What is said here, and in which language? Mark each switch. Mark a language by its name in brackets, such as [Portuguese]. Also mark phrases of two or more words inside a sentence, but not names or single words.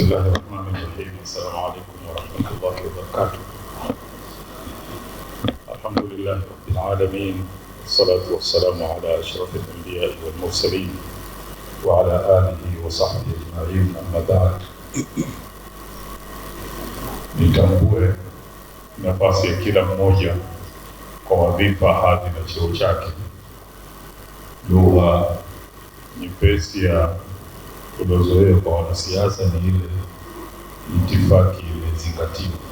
[Arabic] الله الرحمن الرحيم. السلام عليكم ورحمة الله وبركاته. الحمد لله رب العالمين، والصلاة والسلام على أشرف الأنبياء والمرسلين وعلى آله وصحبه أجمعين. أما بعد، [Swahili] nitambue nafasi ya kila mmoja kwa wadhifa, hadhi na cheo chake. Lugha nyepesi ya kudozoea kwa wanasiasa ni ile itifaki imezingatiwa.